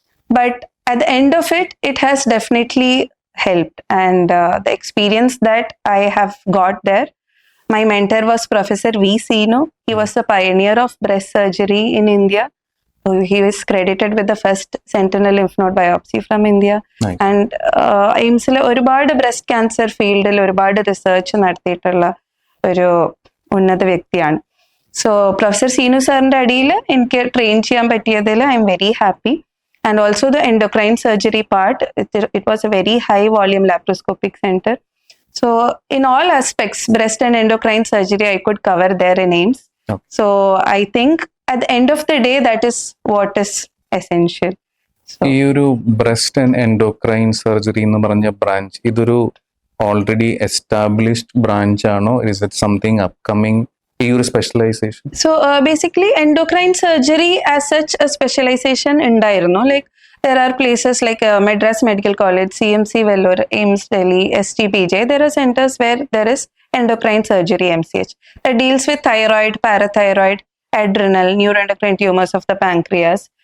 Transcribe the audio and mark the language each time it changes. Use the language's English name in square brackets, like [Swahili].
[English] But at the end of it, it has definitely helped. And the experience that I have got there, my mentor was Professor V. Sino. He was the pioneer of breast surgery in India. He was credited with the first sentinel lymph node biopsy from India. Nice. [Malayalam] And എയിംസിൽ ഒരുപാട് breast cancer ഫീൽഡിൽ ഒരുപാട് research നടത്തിയിട്ടുള്ള ഒരു ഉന്നത വ്യക്തിയാണ്. So professor Seenu സാറിന്റെ അടിയിൽ എനിക്ക് ട്രെയിൻ ചെയ്യാൻ പറ്റിയതിൽ [English] I'm very happy. And also the endocrine surgery part, it was a very high volume laparoscopic centre. So in all aspects, breast and endocrine surgery I could cover there in AIIMS. Okay. So I think at the end of the day, that is what is essential. So, [Malayalam] ഈ ഒരു breast and endocrine surgery എന്ന് പറഞ്ഞ branch, ഇതൊരു already established branch ആണോ? [English] is it something upcoming, [Malayalam] ഈ ഒരു [English] Specialization? so basically endocrine surgery as such a specialization [Malayalam] ഉണ്ടായിരുന്നു. [English] Like there are places like Madras Medical College, CMC Vellore, AIMS Delhi, STPJ. There are centers where there is endocrine surgery MCH that deals with thyroid, parathyroid, adrenal, neuroendocrine tumors of the pancreas.